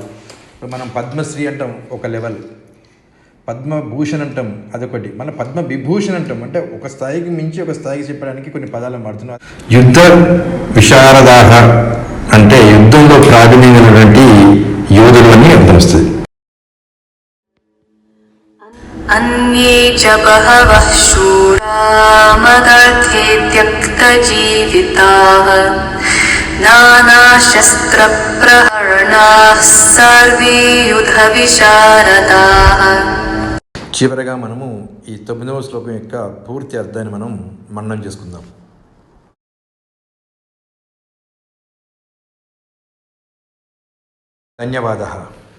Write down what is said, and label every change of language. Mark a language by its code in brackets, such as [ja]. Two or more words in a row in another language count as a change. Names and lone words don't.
[te] ఇప్పుడు మనం పద్మశ్రీ అంటాం ఒక లెవెల్, పద్మభూషణ్ అంటాం అదొకటి, మన పద్మవిభూషణ్ అంటాం. అంటే ఒక స్థాయికి మించి ఒక స్థాయికి చెప్పడానికి కొన్ని పదాలను వాడుతున్నాం. [sa] యుద్ధ విశారదాః [te] అంటే యుద్ధంలో ప్రావీణ్యమైనటువంటి యోధులు అని అర్థం వస్తుంది. [sa] अन्ये च बहवः शूरा मदर्थे त्यक्तजीविताः नानाशस्त्रप्रहरणाः सर्वे युधविशारदाः. [te] చివరగా మనము ఈ 9వ శ్లోకం యొక్క పూర్తి అర్థాన్ని మనం మననం చేసుకుందాం. ధన్యవాదాలు.